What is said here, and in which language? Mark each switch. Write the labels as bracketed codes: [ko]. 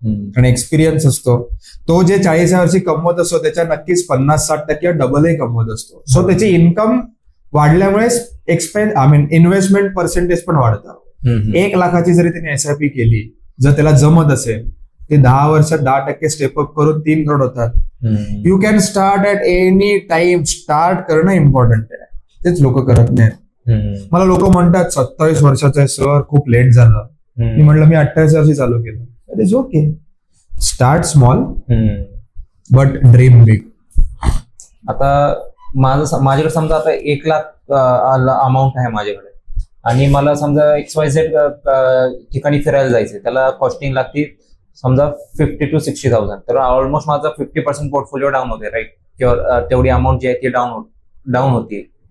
[mr] कारण एक्सपिरियन्स असतो. तो जे 40 वर्षी कमवत असतो त्याच्या नक्कीच 50-60% डबलही कमवत असतो. सो त्याची इन्कम वाढल्यामुळे इन्व्हेस्टमेंट पर्सेंटेज पण वाढतं. 1 लाखाची जरी त्याने SIP केली, जर त्याला जमत असेल, ते 10 वर्षात 10% स्टेपअप करून 3 करोड होतात. [en] You can start at any time. [mr] Start करणं इम्पॉर्टंट आहे, तेच लोक करत नाहीत. मला लोक म्हणतात 27 वर्षाचं आहे सर, खूप लेट झालं. मी म्हटलं मी 28 वर्षी चालू केलं. [en] It is okay. Start small but dream big. [mr] आता माझ्याकडे समजा आता 1 लाख अमाऊंट आहे माझ्याकडे, आणि मला समजा XYZ ठिकाणी फिरायला जायचंय, त्याला कॉस्टिंग लागते समजा 50,000 to 60,000. तर ऑलमोस्ट माझा 50% पोर्टफोलिओ डाऊन होते, राईट? किंवा तेवढी अमाऊंट जी आहे ती डाऊन होती.